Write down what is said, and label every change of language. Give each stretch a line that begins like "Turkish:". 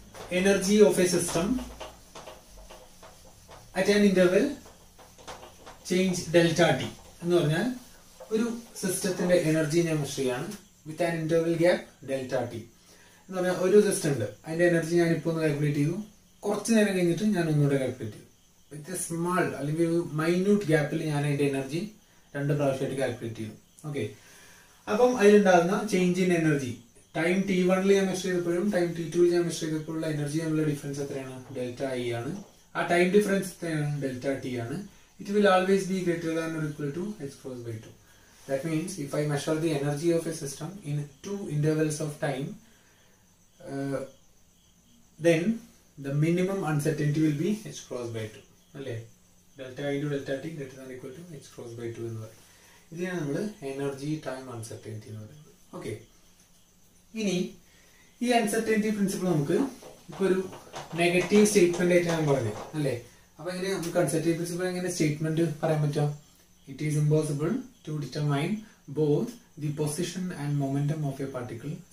English: energy of a system at an interval change delta t
Malayalam: എന്ന് പറഞ്ഞാൽ ഒരു സിസ്റ്റത്തിന്റെ എനർജി ഞാൻ മെഷർ ചെയ്യാണ് with an interval gap delta T എന്ന് പറഞ്ഞാൽ ഒരു സിസ്റ്റം ഉണ്ട് അതിന്റെ എനർജി ഞാൻ ഇപ്പോൾ ഒന്ന് കാൽക്കുലേറ്റ് ചെയ്തു കുറച്ച് നേരം കഴിഞ്ഞിട്ട് ഞാൻ ഒന്നുകൂടെ കാൽക്കുലേറ്റ് ചെയ്തു വിത്ത് എ സ്മാൾ അല്ലെങ്കിൽ ഒരു മൈന്യൂട്ട് ഗ്യാപ്പിൽ ഞാൻ അതിന്റെ എനർജി 2 പ്രാവശ്യമായിട്ട് കാൽക്കുലേറ്റ് ചെയ്തു ഓക്കെ അപ്പം അതിലുണ്ടാകുന്ന change in energy time t1 ഞാൻ മെഷർ ചെയ്തപ്പോഴും ടൈം t2 ഞാൻ മെഷർ ചെയ്തപ്പോഴുള്ള എനർജി തമ്മിലുള്ള ഡിഫറൻസ് എത്രയാണ് ഡെൽറ്റ ഐ ആണ് ആ ടൈം ഡിഫറൻസ് എത്രയാണ് ഡെൽറ്റ ടി ആണ്
English: it will always be greater than or equal to h cross by 2. That means if I measure the energy of a system in 2 intervals of time, then the minimum uncertainty will be h cross by 2. Okay? Delta I into delta t greater than or equal to h cross by 2
Malayalam: എന്ന് പറയും ഇതിനാണ് നമ്മൾ energy time uncertainty എന്ന് പറയുന്നത് okay ഇനി ഈ uncertainty principle നമുക്ക് ഇപ്പൊ ഒരു നെഗറ്റീവ് സ്റ്റേറ്റ്മെന്റ് ആയിട്ട് ഞാൻ പറഞ്ഞു അല്ലേ അപ്പൊ എങ്ങനെ നമുക്ക് അൺസർട്ടനിറ്റി പ്രിൻസിപ്പിൾ എങ്ങനെ സ്റ്റേറ്റ്മെന്റ് പറയാൻ പറ്റും
English: it is impossible to determine both the position and momentum of a particle